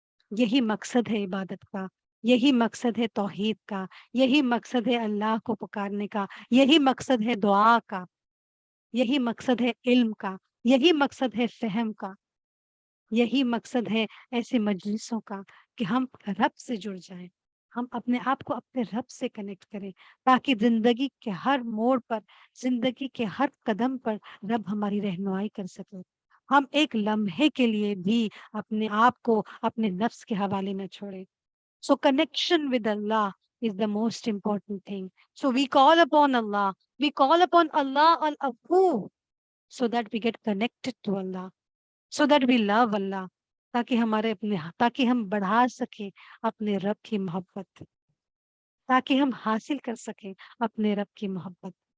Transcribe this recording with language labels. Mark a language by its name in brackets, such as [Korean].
[Urdu] یہی مقصد ہے عبادت کا، یہی مقصد ہے توحید کا، یہی مقصد ہے اللہ کو پکارنے کا، یہی مقصد ہے دعا کا، یہی مقصد ہے علم کا، یہی مقصد ہے فہم کا، یہی مقصد ہے ایسے مجلسوں کا کہ ہم رب سے جڑ جائیں، ہم اپنے آپ کو اپنے رب سے کنیکٹ کریں، تاکہ زندگی کے ہر موڑ پر، زندگی کے ہر قدم پر رب ہماری رہنمائی کر سکے. ہم ایک لمحے کے لیے بھی اپنے آپ کو اپنے نفس کے حوالے نہ چھوڑیں. [English] So connection with Allah is the most important thing. So we call upon Allah. We call upon Allah al-Afu so that we get connected to Allah. So that we love Allah. [Urdu] تاکہ ہم بڑھا سکیں اپنے رب کی محبت، تاکہ ہم حاصل کر سکیں اپنے رب کی محبت.